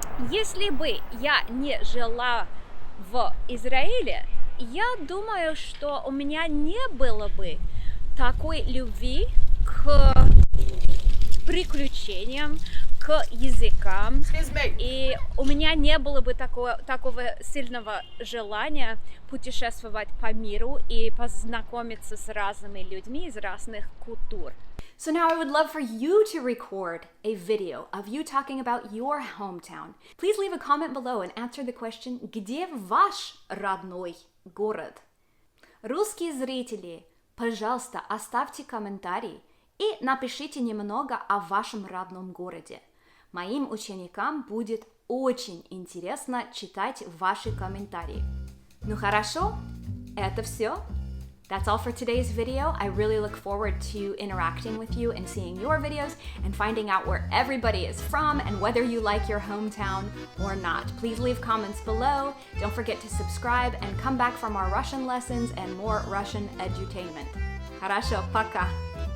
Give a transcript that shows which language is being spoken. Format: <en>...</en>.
<ru>Если бы я не жила в Израиле, я думаю, что у меня не было бы такой любви к приключениям, к языкам, и у меня не было бы такого сильного желания путешествовать по миру и познакомиться с разными людьми из разных культур.</ru> <en>So now I would love for you to record a video of you talking about your hometown. Please leave a comment below and answer the question,</en> <ru>где ваш родной город? Русские зрители, пожалуйста, оставьте комментарий и напишите немного о вашем родном городе. Моим ученикам будет очень интересно читать ваши комментарии. Ну хорошо, это все.</ru> <en>That's all for today's video. I really look forward to interacting with you and seeing your videos and finding out where everybody is from and whether you like your hometown or not. Please leave comments below. Don't forget to subscribe and come back for more Russian lessons and more Russian edutainment.</en> <ru>Хорошо, пока!</ru>